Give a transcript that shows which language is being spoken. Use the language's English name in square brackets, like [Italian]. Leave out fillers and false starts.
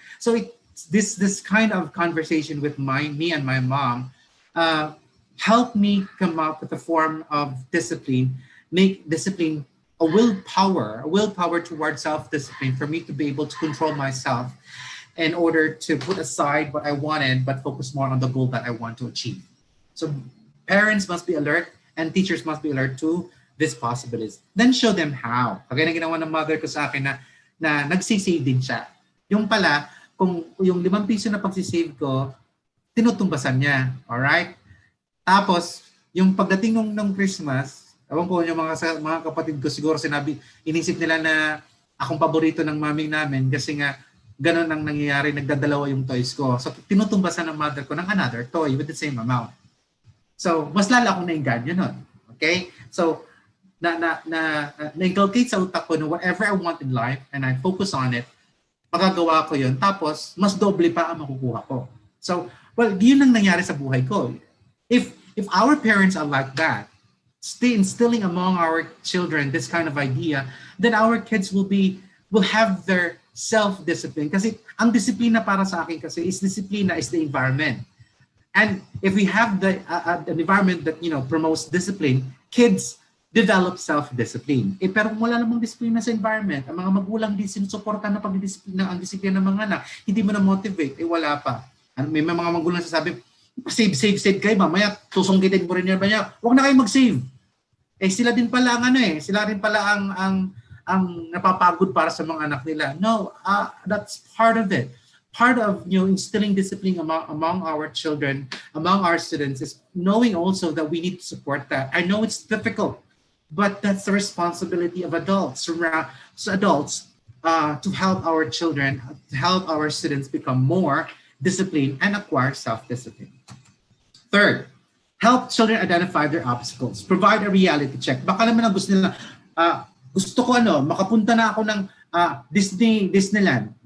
[English] So this kind of conversation with me and my mom helped me come up with a form of discipline, make discipline a willpower towards self-discipline for me to be able to control myself in order to put aside what I wanted but focus more on the goal that I want to achieve. So parents must be alert and teachers must be alert to these possibilities. Then show them how. [Filipino] Kagaya na ginawa ng mother ko sa akin na nagsisave din siya. Yung pala, kung yung 5 piso na pagsisave ko, tinutumbasan niya. Alright? Tapos, yung pagdating ng Christmas, ewan ko yung mga kapatid ko siguro inisip nila na akong paborito ng maming namin kasi nga ganun ang nangyayari, nagdadalawa yung toys ko. So, tinutumbasan ng mother ko ng [English] another toy with the same amount. [Filipino] So, mas lala akong nainganyo nun. Okay? [English] So, [Filipino] na-inculcate sa utak ko na [English] whatever I want in life and I focus on it, [Filipino] magagawa ko yun. Tapos, mas doble pa ang makukuha ko. So, well, yun ang nangyari sa buhay ko. [English] If our parents are like that, instilling among our children this kind of idea, then our kids will have their self-discipline. [Filipino] Kasi ang disiplina para sa akin kasi [English] is the environment. And if we have an environment that promotes discipline, kids develop self-discipline. [Filipino] Pero kung wala namang disiplina sa environment, ang mga magulang din sinusuporta na ang disiplina ng mga anak, hindi mo na-motivate, wala pa. May mga magulang sasabi, save kayo, mamaya susungkitin mo rin yan ba niya? Huwag na kayo mag-save. Sila din pala ang napapagod para sa mga anak nila. [English] No, that's part of it. Part of instilling discipline among our children, among our students, is knowing also that we need to support that. I know it's difficult, but that's the responsibility of adults. So adults to help our children, to help our students become more disciplined and acquire self-discipline. Third, help children identify their obstacles. Provide a reality check. [Filipino] Baka naman ang gusto nila, gusto ko makapunta na ako ng Disneyland.